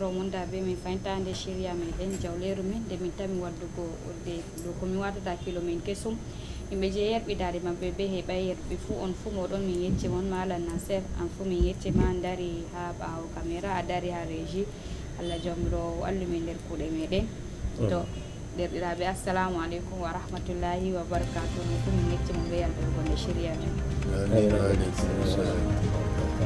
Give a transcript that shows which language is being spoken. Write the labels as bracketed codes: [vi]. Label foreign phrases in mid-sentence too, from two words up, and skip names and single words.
[ff] monda be min faynta nde shirya meɗen jawleru min nde min tami waddugo de ɗo komin watata kilo min kesum yimɓe je yerɓidade mabɓe be heɓay yerɓe fuu on fuu moɗon min yecci mon Malam Nasser an fuu min yecci ma dari ha ɓawo caméra a dari ha régie Allah jomiro allumi nder kuuɗe meɗen to derɗiraɓe [ar] السلام عليكم ورحمة الله وبركاته [ff] fu min yecci mo be yalɗogo nde shirya men